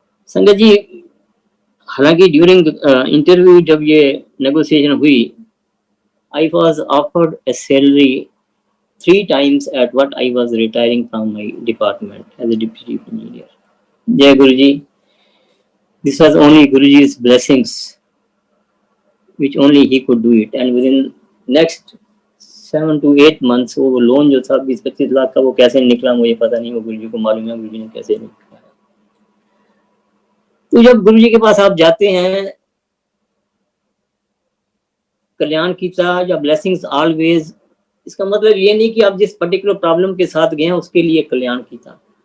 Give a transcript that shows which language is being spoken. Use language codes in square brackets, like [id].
[en] संगत जी, हालांकि ड्यूरिंग इंटरव्यू [hi] जब ये नेगोशिएशन हुई, [en] I was offered a salary 3 times at what I was retiring from my department as a deputy chief engineer. Jai Guruji, this was only Guruji's blessings, which only he could do it. And within next 7 to 8 months, [hi] वो loan जो था 20-25 लाख का, वो कैसे निकला मुझे पता नहीं, वो गुरुजी को मालूम है, गुरुजी ने कैसे निकला। तो जब गुरुजी के पास आप जाते हैं, कल्याण कीता या ब्लेसिंग्स ऑलवेज, इसका मतलब ये नहीं कि आप जिस पर्टिकुलर प्रॉब्लम के साथ गए हैं उसके लिए कल्याण कीता।